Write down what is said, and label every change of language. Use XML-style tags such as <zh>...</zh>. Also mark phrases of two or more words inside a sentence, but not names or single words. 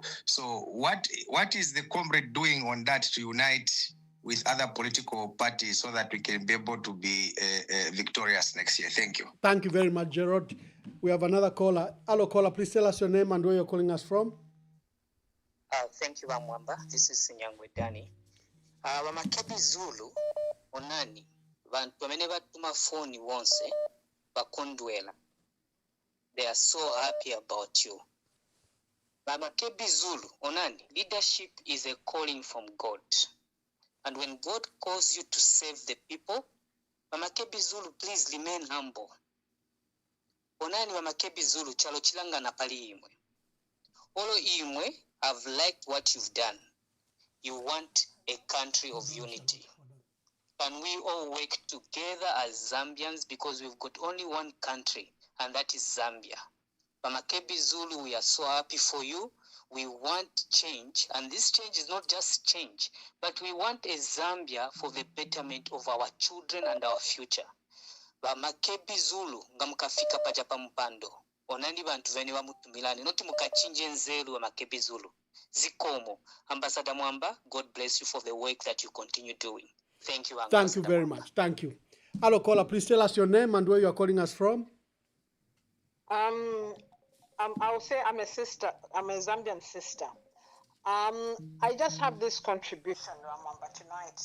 <en>So what is the comrade doing on that to unite with other political parties so that we can be able to be victorious next year? Thank you. Thank you very much, Gerald. We have another caller. Hello, caller. Please tell us your name and where you're calling us from. Thank you, Mwamba. This is Nyangwe Dani. Makebi Zulu,</en> <ny>onani, vantu wamene batuma phone wonse, bakondwela.</ny> <en>They are so happy about you.</en> <ny>Makebi Zulu, onani,</ny> <en>leadership is a calling from God. And when God calls you to save the people, Makebi Zulu, please remain humble.</en> <ny>Onani Makebi Zulu, chalo chilanga na pali imwe. Olo imwe,</ny> <en>I've liked what you've done. You want a country of unity. Can we all work together as Zambians, because we've got only one country, and that is Zambia. Makebi Zulu, we are so happy for you. We want change, and this change is not just change, but we want a Zambia for the betterment of our children and our future.</en> <ny>Makebi Zulu, ngamukafika paja pampando. Onani bantu veni wa mutumilani, noti mukachinje nzelu wa Makebi Zulu. Zikomo.</ny> <en>Ambassador Mwamba, God bless you for the work that you continue doing. Thank you, Ambassador. Thank you very much. Thank you. Hello, caller. Please tell us your name and where you are calling us from. I'll say I'm a sister. I'm a Zambian sister. I just have this contribution, Mwamba, tonight.</en>